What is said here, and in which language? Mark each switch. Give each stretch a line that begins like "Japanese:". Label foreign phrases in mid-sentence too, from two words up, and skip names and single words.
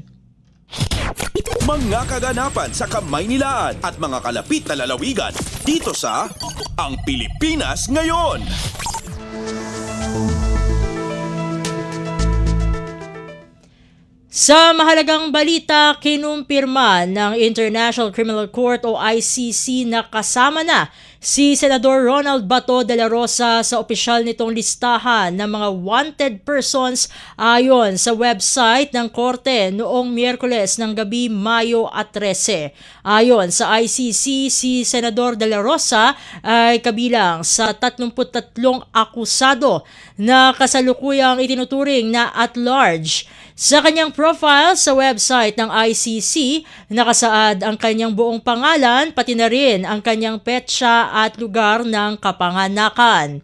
Filipino: Mga kaganapan sa Kamaynilaan at mga kalapit na lalawigan dito sa Ang Pilipinas Ngayon. Sa mahalagang balita, kinumpirma ng International Criminal Court o ICC na kasama na si Senador Ronald Bato de la Rosa sa opisyal nitong listahan ng mga
English: wanted persons
Filipino: ayon sa website ng Korte noong Miyerkules ng gabi, Mayo 13. Ayon sa ICC, si Senador de la Rosa ay kabilang sa 33 akusado na kasalukuyang itinuturing na
English: at large.
Filipino: Sa kanyang profile sa website ng ICC, nakasaad ang kanyang buong pangalan pati na rin ang kanyang petsa at lugar ng kapanganakan.